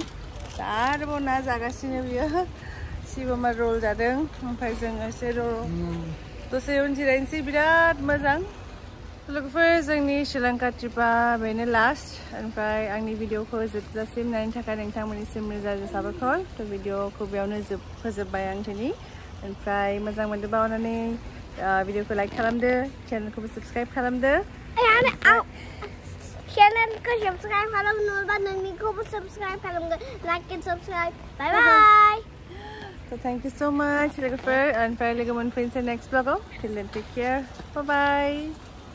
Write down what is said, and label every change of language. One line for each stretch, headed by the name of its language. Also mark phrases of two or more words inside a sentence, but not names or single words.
Bodo: दा आरोबाव ना जागासिनो बियो सिबमा रल जादों ओमफ्राय जों एसे दसे उन जिरायनोसै बिराद मोजां लोगोफोर जोंनि श्रीलंका ट्रिपा बेनो लास्ट ओमफ्राय आंनि भिडिअखौ जोबजासिम नायनो थाखाय नोंथांमोननिसिम रोजा रोजा साबायखर थ' भिडिअखौ बेयावनो फोजोबबाय आं दिनै ओमफ्राय मोजां मोनदोंबा अननानै भिडिअखौ लाइक खालामदो चेनेलखौबो साबस्क्राइब खालामदो चैनलखौ सब्सक्राइब खालामनोबा नोंनिखौबो सब्सक्राइब खालामदो
English: like and subscribe bye bye So thank you so much
Bodo: लोगोफोर ओमफ्राय लोगो मोनफिनसै नेक्स्ट ब्लगाव
English: till then take care bye bye